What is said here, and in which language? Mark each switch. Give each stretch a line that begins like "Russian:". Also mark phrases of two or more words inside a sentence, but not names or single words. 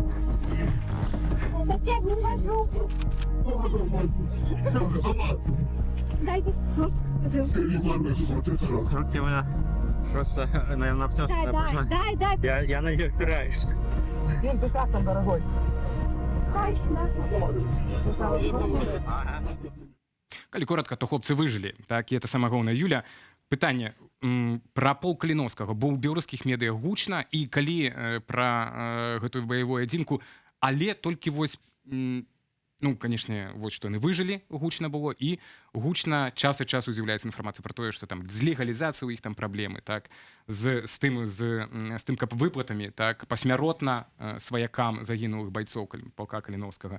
Russian: Так я не вожу. Давай. Дайте Скорее, главное, смотрите сразу. Руки меня просто, наверное, обтёсаны. Дай. Я на них опираюсь. Дим, ты как там, дорогой? Точно. Ага.
Belarusian: Калі коратка, то хлопцы выжылі, так, і
Russian: это самая
Belarusian: галоўная. Юля, Пытанне пра полк Каліновскага, бо ў беларускіх медыа гучна, і калі пра гэтую баявую адзінку, але толькі вось ну, канешне, вось што яны выжылі, гучна было, і гучна час ад часу з'яўляецца інфармацыя пра тое, што там з легалізацыяй у іх там праблемы, так, з тым, каб выплатамі, так, пасмяротна сваякам загінулых байцоў полка Каліновскага.